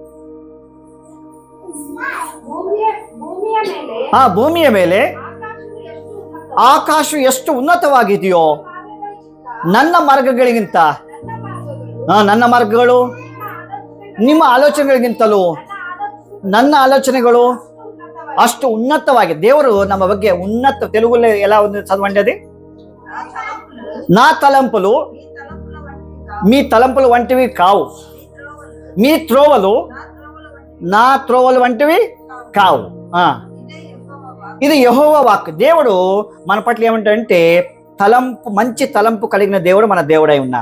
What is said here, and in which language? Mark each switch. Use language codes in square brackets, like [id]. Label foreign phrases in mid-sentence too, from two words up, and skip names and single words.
[kn] ಭೂಮಿಯ ಮೇಲೆ ಆಕಾಶ ಎಷ್ಟು ಉನ್ನತವಾಗಿದೆಯೋ ನನ್ನ ಮಾರ್ಗಗಳಿಗಿಂತ, ನನ್ನ ಮಾರ್ಗಗಳು ನಿಮ್ಮ ಆಲೋಚನೆಗಳಿಗಿಂತಲೂ ನನ್ನ ಆಲೋಚನೆಗಳು ಅಷ್ಟು ಉನ್ನತವಾಗಿ. ದೇವರು ನಮ್ಮ ಬಗ್ಗೆ ಉನ್ನತ, [te] తెలుగులో ఎలా ఉంది చదవండి అది. నా తలంపులు మీ తలంపులు వంటివి కావు, మీ త్రోవలు నా త్రోవలు వంటివి కావు. ఇది యెహోవా వాక్. దేవుడు మన పట్ల ఏమంటాడంటే మంచి తలంపు కలిగిన దేవుడు మన దేవుడై ఉన్నాడు.